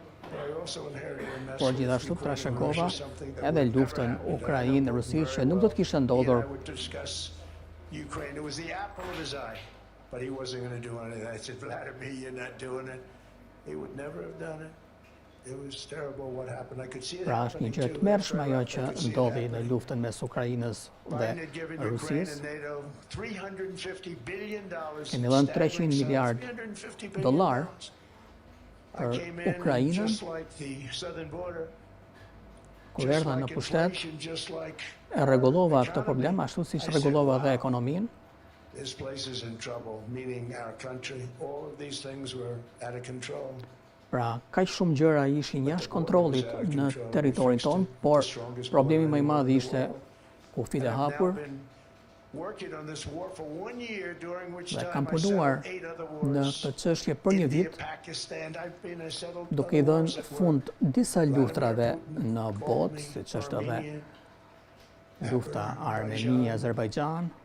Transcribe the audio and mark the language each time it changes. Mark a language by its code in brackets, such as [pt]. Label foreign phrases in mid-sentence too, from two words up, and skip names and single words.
[sq] Por gjithashtu trashëgova edhe luftën Ukrainë-Rusi që nuk do të kishte ndodhur. [en] But he wasn't going to do anything. I said, Vladimir, you're not doing it. He would never have done it. It was terrible what happened. I could see it [sq] Pra është një gjë të mërshme ajo që ndodhi në luftën mes Ukrainës dhe Rusisë. Kemi dhënë $300 miliard për Ukrainën. Kur erdha në pushtet, e rregullova këtë problem ashtu siç rregullova dhe ekonominë. [en] This place is in trouble, meaning our country. All of these things were out of control. [sq] Pra, kaq shumë gjëra ishin jashtë kontrollit në territorin ton, por problemi më i madh ishte kufit e hapur. Dhe kam punuar në këtë çështje për një vit, duke I dhënë fund disa luftrave në botë, siç është edhe lufta Armeni-Azerbajxhan.